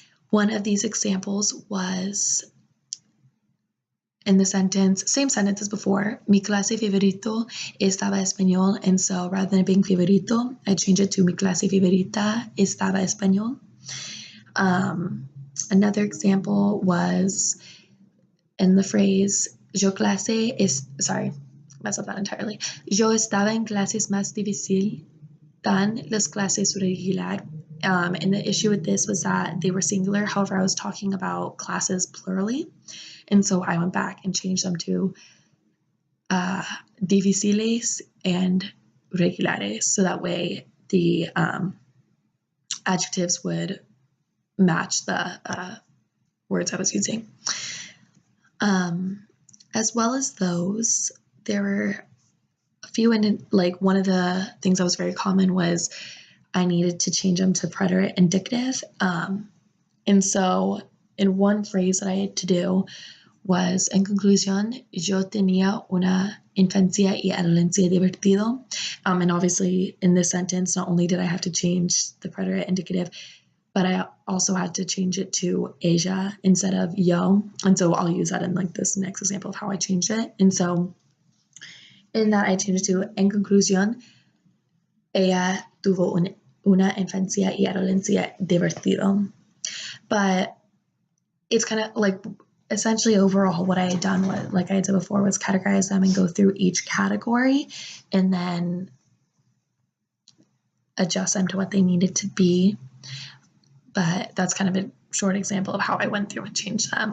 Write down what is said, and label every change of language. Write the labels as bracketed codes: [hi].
[en] One of these examples was in the sentence, same sentence as before, [es] mi clase favorito estaba español. [en] And so rather than it being favorito, I changed it to [es] mi clase favorita estaba español. [en] Another example was in the phrase, yo mess up that entirely. [es] Yo estaba en clases más difícil than las clases regular. [en] And the issue with this was that they were singular. However, I was talking about classes plurally. And so I went back and changed them to difíciles and regulares. So that way the adjectives would match the words I was using. As well as those, there were a few, and like one of the things that was very common was I needed to change them to preterite indicative. And so in one phrase that I had to do was, [es] en conclusión, yo tenía una infancia y adolescencia divertido. [en] And obviously in this sentence, not only did I have to change the preterite indicative, but I also had to change it to ella instead of yo. And so I'll use that in like this next example of how I changed it. And so in that I changed it to, [es] en conclusión, ella tuvo una infancia y adolescencia divertido. [en] But it's kind of like, essentially overall what I had done was, like I had said before, was categorize them and go through each category and then adjust them to what they needed to be. But that's kind of a short example of how I went through and changed them.